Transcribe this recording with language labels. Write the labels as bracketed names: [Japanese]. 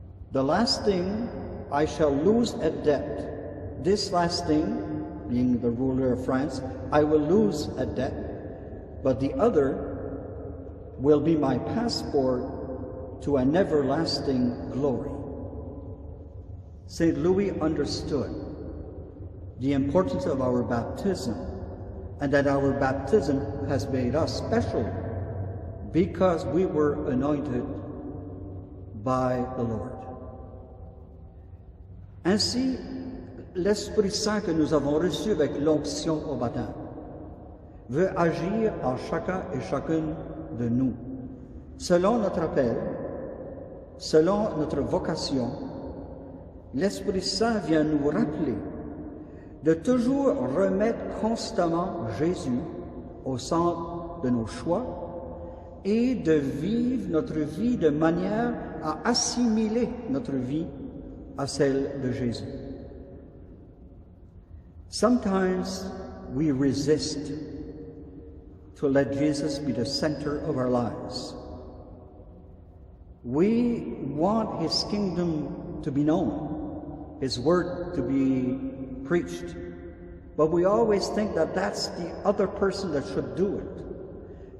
[English] The last thing I shall lose at debt, this last thing, being the ruler of France, I will lose at debt, but the other will be my passport to an everlasting glory." St. Louis understood the importance of our baptism and that our baptism has made us special because we were anointed by the Lord. [French] Ainsi, l'Esprit Saint que nous avons reçu avec l'onction au baptême veut agir en chacun et chacune de nous, selon notre appel, selon notre vocation. L'Esprit Saint vient nous rappeler de toujours remettre constamment Jésus au centre de nos choix et de vivre notre vie de manière à assimiler notre vie à celle de Jésus. [English] Sometimes we resist to let Jesus be the center of our lives. We want his kingdom to be known, his word to be preached, but we always think that that's the other person that should do it.